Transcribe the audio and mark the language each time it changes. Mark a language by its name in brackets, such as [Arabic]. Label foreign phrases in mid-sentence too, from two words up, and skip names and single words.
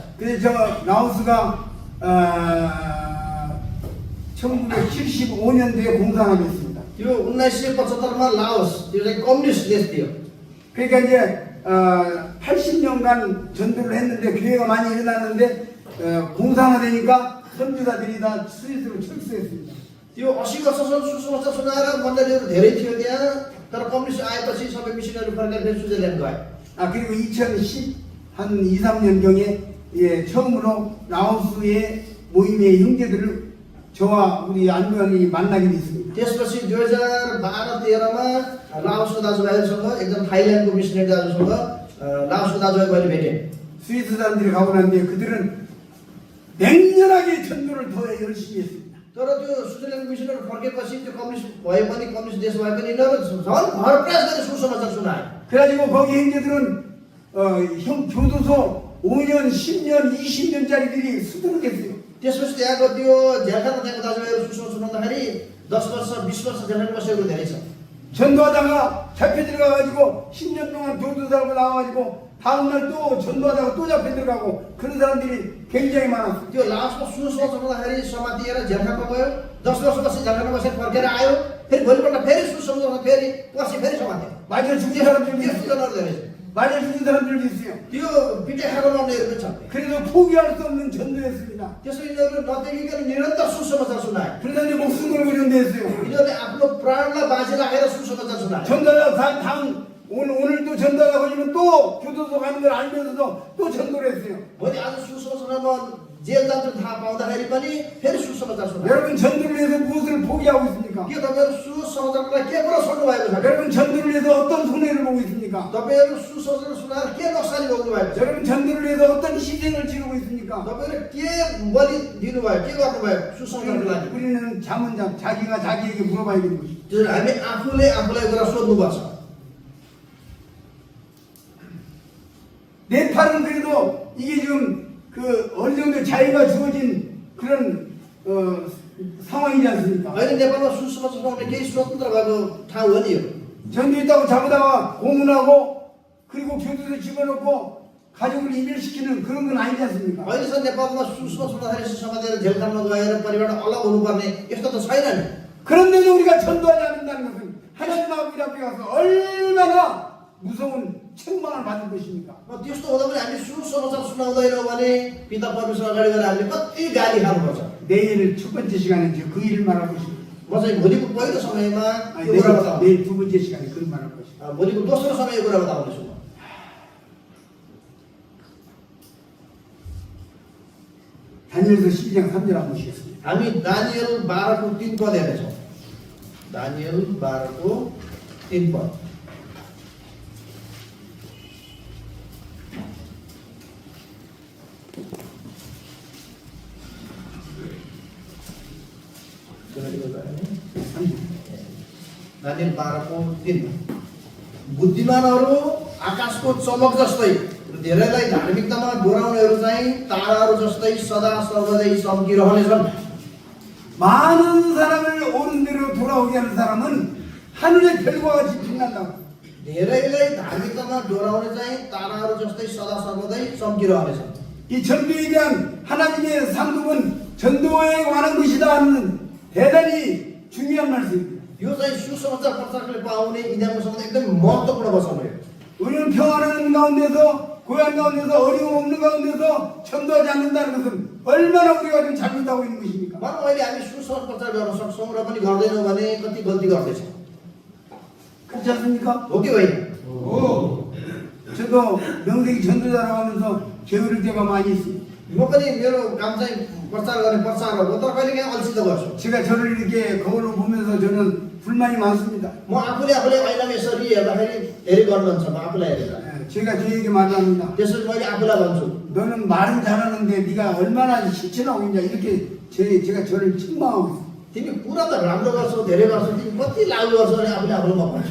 [Korean] 그래서 저 라오스가 1975년도에 공산화가 됐습니다. [Nepali] त्यो 1975 मा लाओस त्यो चाहिँ कम्युनिस्ट देश थियो। [Korean] 그러니까 이제 80년간 전도를 했는데 교회가 많이 일어났는데 공산화되니까 선교사들이 다 스위스로 철수했습니다. [Nepali] त्यो 80 वर्षसम्म सुसमाचार सुनाएर मण्डलीहरू धेरै थियो त्यहाँ, तर कम्युनिस्ट आएपछि सबै मिसनहरू फर्केर फेरि स्विजरल्यान्ड गए। [Korean] 그리고 2010 한 2, 3년경에 처음으로 라오스의 모임의 형제들을 저와 우리 안무현이 만나게 됐습니다. [Nepali] त्यसपछि 2012-13 मा लाओसको दाजुभाइहरूसँग एकदम थाइल्यान्डको मिसनरी दाजुसँग लाओसको दाजुभाइ मैले भेटेँ। [Korean] 스위스 사람들이 가고 났는데 그들은 맹렬하게 전도를 더 열심히 했습니다. [Nepali] तर त्यो स्विजरल्यान्डको मिसनहरू फर्केपछि त्यो कम्युनिस्ट भए पनि कम्युनिस्ट देश भए पनि यिनीहरू झन् भरप्रयास गरेर सुसमाचार सुनाए। [Korean] 그래가지고 거기 형제들은 형 교도소 5년, 10년, 20년짜리들이 수두룩했어요. [Nepali] त्यसपछि त्यहाँको त्यो झ्यालखाना त्यहाँको दाजुभाइहरू सुसमाचार सुनाउँदाखेरि 10 वर्ष 20 वर्ष झ्यालखाना बसेको धेरै छ। [Korean] 전도하다가 잡혀 들어가가지고 10년 동안 교도 살고 나와가지고 다음날 또 전도하다가 또 잡혀 들어가고 그런 사람들이 굉장히 많았어요. [Nepali] त्यो लास्टमा सुसमाचार सुनाउँदाखेरि समातिएर झ्यालखानामा गयो, 10 वर्षपछि झ्यालखाना बसेर फर्केर आयो, फेरि भोलिपल्ट फेरि सुसमाचार फेरि पछि फेरि समात्यो। [Korean] 맞아 죽은 사람들도 [Nepali] त्यस्तो [Korean] 있어요. [Nepali] जनाहरू धेरै छ। [Korean] 맞아 죽은 사람들도 있어요. [Nepali] त्यो पिटाइ खाएको मान्नेहरू पनि छन्। [Korean] 그래도 포기할 수 없는 전도였습니다. [Nepali] त्यसो यिनीहरू नदेखिकन निरन्तर सुसमाचार सुनाए। [Korean] 그래서 이제 목숨 걸고 전도했어요. [Nepali] यिनीहरूले आफ्नो प्राणलाई बाजी राखेर सुसमाचार सुनाए। [Korean] 전도하다 다음 오늘 또 전도하다 보시면 또 교도소 가는 걸 알면서도 또 전도를 했어요. [Nepali] भोलि आज सुसमाचारमा जेल जान्छ थाहा पाउँदाखेरि पनि फेरि सुसमाचार सुनाए। [Korean] 여러분 전도를 위해서 무엇을 포기하고 있습니까? [Nepali] के तपाईँहरू सुसमाचारलाई के कुरा छोड्नु भएको छ? [Korean] 여러분 전도를 위해서 어떤 손해를 보고 있습니까? [Nepali] तपाईँहरू सुसमाचार सुनाएर के नोक्सानी भोग्नु भएको छ? [Korean] 여러분 전도를 위해서 어떤 희생을 치르고 있습니까? [Nepali] तपाईँहरू के बलि दिनुभयो, के गर्नुभयो सुसमाचारको लागि? [Korean] 우리는 자문자 자기가 자기에게 물어봐야 되는 것이죠. [Nepali] जुन हामी आफूले आफूलाई कुरा सोध्नुपर्छ। [Korean] 내 팔은 그래도 이게 지금 그 어느 정도 자유가 주어진 그런 상황이지 않습니까? [Nepali] अहिले नेपालमा सुसमाचार सुनाउने केही स्वतन्त्र भएको ठाउँ हो नि यो। [Korean] 전도 있다고 잡으다가 고문하고 그리고 교도소에 집어넣고 가족을 이별시키는 그런 건 아니지 않습니까? [Nepali] अहिलेसम्म नेपालमा सुसमाचार सुनाउँदाखेरि समातेर जेलखानामा गएर परिवार अलग हुनुपर्ने यस्तो त छैन नि। [Korean] 그런데도 우리가 전도하지 않는다는 것은 하나님 앞에 가서 얼마나 무서운 책망을 받을 것입니까? [Nepali] त्यस्तो हुँदा पनि हामी सुसमाचार सुनाउँदैनौँ भने पिता परमेश्वर अगाडि गएर हामीले कति गाली खानुपर्छ। [Korean] 내일 첫 번째 시간에 그 일을 말할 것입니다. [Nepali] म चाहिँ भोलिको पहिलो समयमा [Korean] 아니, [Nepali] यो कुरा बताउँछु। [Korean] 내일 두 번째 시간에 그 말할 것입니다. [Nepali] भोलिको दोस्रो समय यो कुरा बताउँदैछु म। [Korean] 다니엘서 12장 3절 한번 보시겠습니다. [Nepali] हामी दानियल 12 को 3 पद हेर्नेछौँ। दानियल 12 को 3 पद। दानियल 12 को 3। बुद्धिमानहरू आकाशको चमक जस्तै र धेरैलाई धार्मिकतामा डोराउनेहरू चाहिँ ताराहरू जस्तै सदा सर्वदै चम्किरहनेछन्। [Korean] 많은 사람을 옳은 대로 돌아오게 하는 사람은 하늘의 별과 같이 빛난다고. [Nepali] धेरैलाई धार्मिकतामा डोराउने चाहिँ ताराहरू जस्तै सदा सर्वदै चम्किरहनेछन्। [Korean] 이 전도에 대한 하나님의 상급은 전도에 관한 것이다 하는 대단히 중요한 말씀입니다. [Nepali] यो चाहिँ सुसमाचार प्रचारकले पाउने इनामसँग एकदम महत्त्वपूर्ण वचन हो। [Korean] 우리는 평안한 가운데서 고향 가운데서 어려움 없는 가운데서 전도하지 않는다는 것은 얼마나 우리가 좀 잘못하고 있는 것입니까? [Nepali] भनौँ अहिले हामी सुसमाचार प्रचार गर्न सक्छौँ र पनि गर्दैनौँ भने कति गल्ती गर्दैछौँ। [Korean] 그렇지 않습니까? [Nepali] हो कि होइन? [Korean] 저도 명색이 전도자라고 하면서 게으를 때가 많이 있습니다. [Nepali] म पनि मेरो काम चाहिँ प्रचार गर्ने प्रचार हो तर कहिलेकाहीँ अल्छी त गर्छु। [Korean] 제가 저를 이렇게 거울로 보면서 저는 불만이 많습니다. [Nepali] म आफूले ऐनामा यसरी हेर्दाखेरि धेरै गर्नुहुन्छ म आफूलाई हेरेर। [Korean] 제가 저에게 말합니다. [Nepali] त्यसपछि मैले आफूलाई भन्छु [Korean] 너는 말은 잘하는데 네가 얼마나 실천하고 있냐 이렇게 제가 저를 책망하고 있어요. [Nepali] तिमी कुरा त राम्रो गर्छौ धेरै गर्छौ तिमी कति लागु गर्छौ भने आफूले आफूलाई म भन्छु।